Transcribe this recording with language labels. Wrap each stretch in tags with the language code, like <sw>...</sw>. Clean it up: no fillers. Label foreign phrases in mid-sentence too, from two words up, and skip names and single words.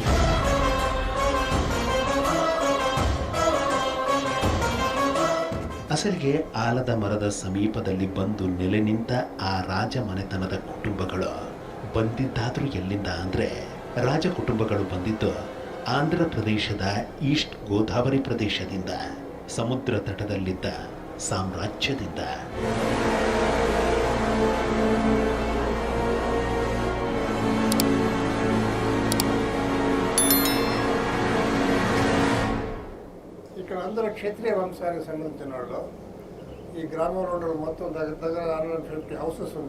<kn>ಅಸಲಿಗೆ ಆಲದ ಮರದ ಸಮೀಪದಲ್ಲಿ ಬಂದು ನೆಲೆ ನಿಂತ ಆ ರಾಜ ಮನೆತನದ ಕುಟುಂಬಗಳು ಬಂದಿದ್ದಾದ್ರೂ ಎಲ್ಲಿಂದ ಅಂದ್ರೆ, ರಾಜ ಕುಟುಂಬಗಳು ಬಂದಿದ್ದು ಆಂಧ್ರ ಪ್ರದೇಶದ ಈಸ್ಟ್ ಗೋದಾವರಿ ಪ್ರದೇಶದಿಂದ, ಸಮುದ್ರ ತಟದಲ್ಲಿದ್ದ ಸಾಮ್ರಾಜ್ಯದಿಂದ.</kn> <te>ఇక్కడ అందరూ క్షత్రియ వంశానికి సంబంధించిన వాళ్ళు. ఈ గ్రామంలో మొత్తం దగ్గర దగ్గర 150 హౌసెస్ ఉంది.</te>